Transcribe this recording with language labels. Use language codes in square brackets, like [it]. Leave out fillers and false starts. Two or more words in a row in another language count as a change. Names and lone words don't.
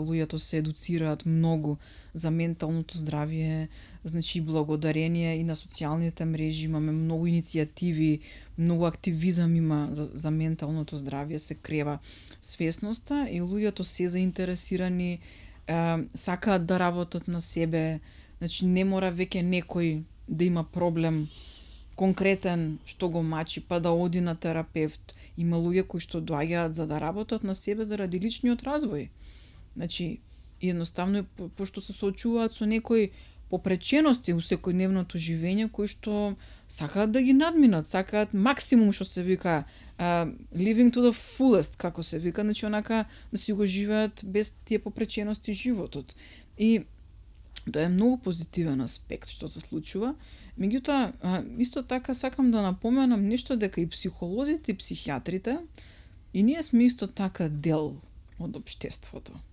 [mk] луѓето се едуцираат многу за менталното здравје, значи благодарение и на социјалните мрежи имаме многу иницијативи, многу активизам има за менталното здравје, се крева свесноста и луѓето се заинтересирани, сакаат да работат на себе, значи не мора веќе некој да има проблем конкретен што го мачи па да оди на терапевт. Има луѓе кои што доаѓаат за да работат на себе заради личниот развој. Значи, едноставно, пошто се соочуваат со некои попречености у секојдневното живење кои што сакаат да ги надминат, сакаат максимум што се вика [en] living to the fullest, [mk] како се вика, значи онака да си го живеат без тие попречености животот. И тоа е многу позитивен аспект што се случува. Меѓутоа, исто така сакам да напоменам нешто дека и психолозите и психијатрите и ние сме исто така дел од општеството.